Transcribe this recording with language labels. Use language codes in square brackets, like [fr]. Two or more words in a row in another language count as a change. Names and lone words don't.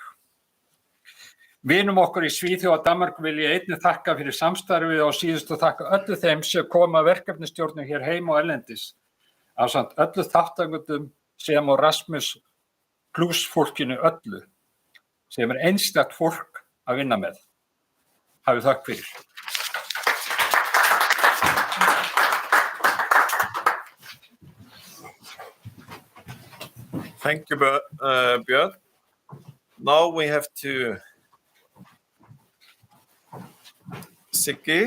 [is] Vinum okkur í Svíþjóð og Danmörku vil ég einnig þakka fyrir samstarfið og síðustu þakka öllu þeim sem koma að verkefnisstjórnum hér heim og erlendis, ásamt öllu þátttakendum sem og Rasmus Plus fólkinu öllu, sem einstakt fólk að vinna með. Hafið þakk fyrir. [en] Thank you, Björn. Now we have to Siggi.